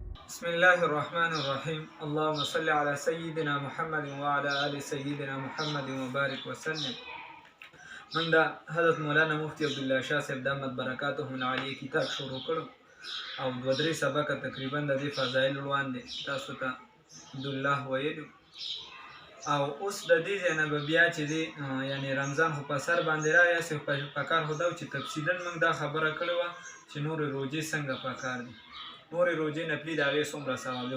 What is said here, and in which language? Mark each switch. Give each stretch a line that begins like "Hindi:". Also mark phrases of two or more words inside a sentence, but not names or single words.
Arabic: بسم الله الرحمن الرحيم اللهم صل على سيدنا محمد وعلى آل سيدنا محمد وبارك وسلم.
Pashto: من دا حضرت مولانا مفتی عبدالله شاه صاحب
Arabic: دامت برکاته عالیه
Pashto: کتاب شروع کړو او دوه درې سبقه تقریبا د دې فضایل روان دي تاسو ته عبدالله ویلو او اوس د دې ځای نه به بیا چې دی یعنی رمضان خو په سر باندې رایاسي په کار خو دا و چې تفصیلا موږ دا خبره کړې وه چې نورې روژې څنګه په کار دي، نورې روژې نفلي د هغې څومره ثواب دی.